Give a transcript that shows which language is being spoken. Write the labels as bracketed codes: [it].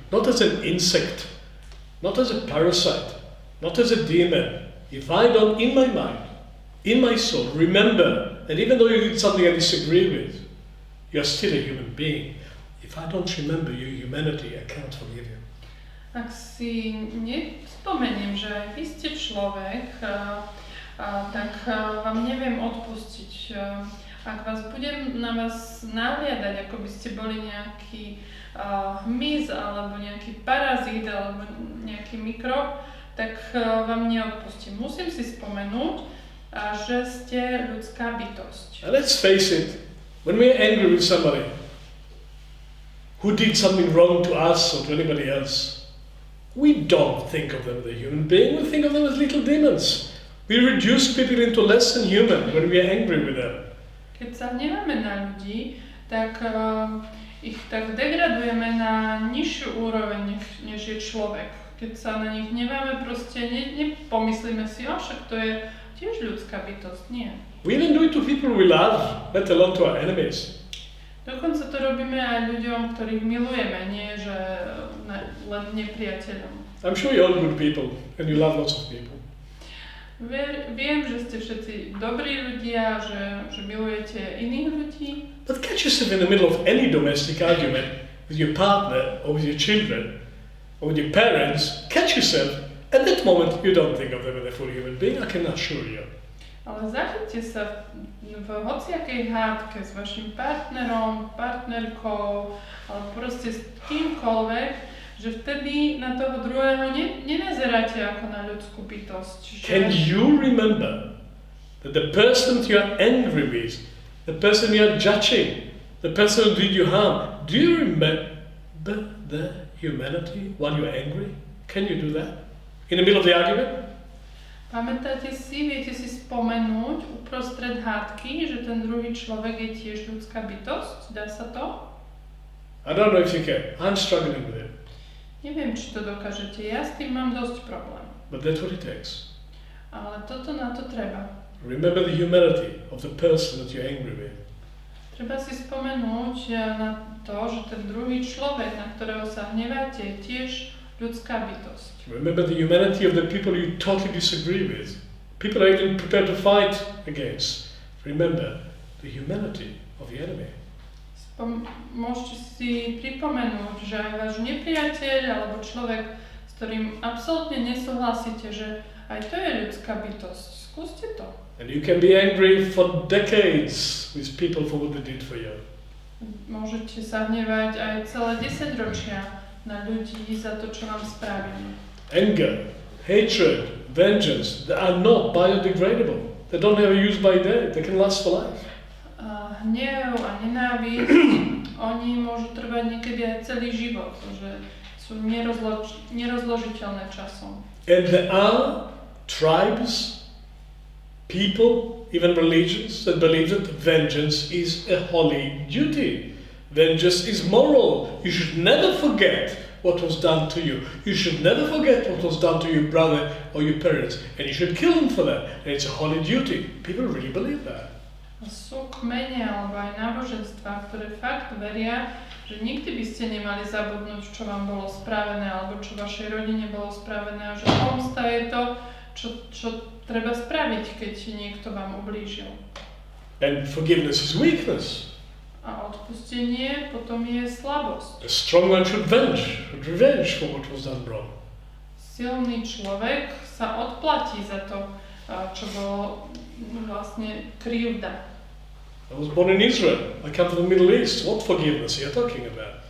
[en] Not as an insect. Not as a parasite. Not as a demon. If I don't, in my mind, in my soul, remember that even though you did something I disagree with, you're still a human being. If I don't remember your humanity, I cannot forgive you. [sk] Ak si nespomeniem, že aj vy ste človek, tak vám neviem odpustiť. Ak budem na vás nahliadať, ako by ste boli nejaký hmyz, alebo nejaký parazít, alebo nejaký mikrob, tak vám neodpustím. Musím si spomenúť, že ste ľudská bytosť. [en] And let's face it, when we're angry with somebody who did something wrong to us or to anybody else, we don't think of them as a human being, we think of them as little demons. We reduce people into less than human when we are angry with them. [sk] Keď sa hneváme na ľudí, tak ich tak degradujeme na nižšiu úroveň, než je človek. Keď sa na nich hneváme, proste nepomyslíme si, však to je tiež ľudská bytosť, nie. [en] We even do it to people we love, let alone to our enemies. [sk] Dokonca to robíme aj ľuďom, ktorých milujeme, nie že len nepriateľom. [en] I'm sure you're all good people and you love lots of people. [sk] Viem, že ste všetci dobrí ľudia, že milujete iných ľudí. [en] But catch yourself in the middle of any domestic argument with your partner or with your children or with your parents, catch yourself, at that moment you don't think of them as a full human being, I can assure you. [sk] Ale zachyťte sa v hociakej hádke s vašim partnerom, partnerkou, alebo proste s kýmkoľvek, že vtedy na toho druhého nenazeráte ako na ľudskú bytosť. [en] Can you remember that the person that you are angry with, the person you are judging, the person who did you harm, do you remember the humanity while you are angry? Can you do that? In the middle of the argument? [sk] Pamätáte si, viete si spomenúť uprostred hádky, že ten druhý človek je tiež ľudská bytosť? Dá sa to? [en] I don't know if you can. I'm struggling with it. [sk] Neviem, či to dokážete. Ja s tým mám dosť problém. [en] But that's what it takes. [sk] Ale toto na to treba. [en] Remember the humanity of the person that you're angry with. [sk] Treba si spomenúť na to, že ten druhý človek, na ktorého sa hneváte, je tiež ľudská bytosť. [en] Remember the humanity of the people you totally disagree with. People are even prepared to fight against. Remember the humanity of the enemy. [sk] Môžete si pripomenúť, že aj váš nepriateľ alebo človek, s ktorým absolútne nesúhlasíte, že aj to je ľudská bytosť. Skúste to. [en] And you can be angry for decades with people for what they did for you. [sk] Môžete sa hnevať aj celé 10 ročia na ľudí za to, čo vám spravili. [en] Anger, hatred, vengeance, they are not biodegradable. They don't have a use by date. They can last for life. [sk] Hnev a nenávisť, oni môžu trvať niekedy aj celý život, že sú nerozložiteľné časom. [en] And there are tribes people, even religions, that believe that vengeance is a holy duty. Vengeance is moral. You should never forget what was done to you. You should never forget what was done to your brother or your parents, and you should kill them for that. And it's a holy duty. People really believe that. [sk] Sú kmene alebo aj náboženstvá, ktoré fakt veria, že nikdy by ste nemali zabudnúť, čo vám bolo spravené alebo čo vašej rodine bolo spravené a že pomsta je to, čo treba spraviť, keď niekto vám ublížil. [en] And forgiveness is weakness. [sk] A odpustenie potom je slabosť. [en] A strong one should revenge for what was done wrong. [sk] Silný človek sa odplatí za to, čo bolo vlastne krivda. [en] I was born in Israel. I come from the Middle East. What forgiveness are you talking about?